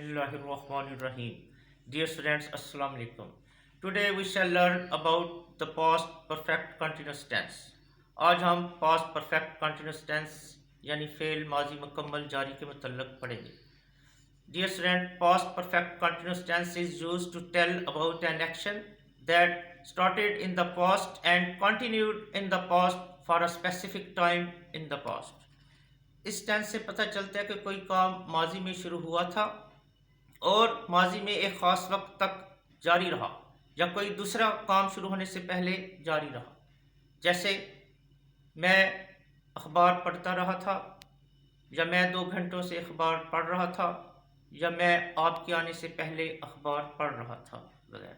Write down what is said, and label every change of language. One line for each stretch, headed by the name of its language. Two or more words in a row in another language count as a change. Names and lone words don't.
Arabic: بسم الله الرحمن الرحيم.
English: Dear students,
Arabic: السلام عليكم.
English: Today we shall learn about the past perfect continuous tense.
Hindi: आज हम
English: past perfect continuous tense
Hindi: यानी फेल माजी मुकम्मल जारी के मुतल्लक पढ़ेंगे.
English: Dear student, past perfect continuous tense is used to tell about an action that started in the past and continued in the past for a specific time in the past.
Hindi: इस टेंस से पता चलता है कि कोई काम माजी में शुरू हुआ था और माजी में एक ख़ास वक्त तक जारी रहा या कोई दूसरा काम शुरू होने से पहले जारी रहा. जैसे मैं अखबार पढ़ता रहा था, या मैं 2 घंटों से अखबार पढ़ रहा था, या मैं आपके आने से पहले अखबार पढ़ रहा था वगैरह.